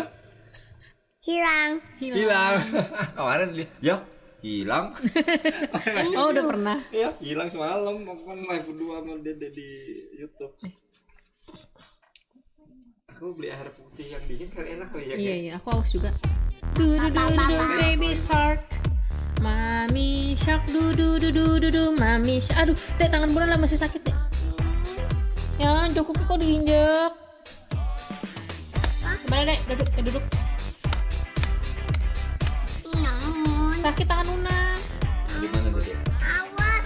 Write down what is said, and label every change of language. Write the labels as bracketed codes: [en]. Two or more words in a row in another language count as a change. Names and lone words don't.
[id] Hilang. hilang. Kemarin dia, ya hilang. Oh, udah pernah. Ya, hilang semalam. Aku kan live berdua sama Dede di YouTube. Aku beli air putih yang dingin kan enak kali ya. Iya, iya, aku haus juga. [en] Du du du du baby shark. Mami shark du du du du du du mami shark. [id] Aduh, Dek, tangan Bunda lah masih sakit, Dek. Ya, jokuknya kok diinjek. Gimana, Dek? Duduk. Namun, Sakit tangan Una. Di mana tuh, Dek? awas.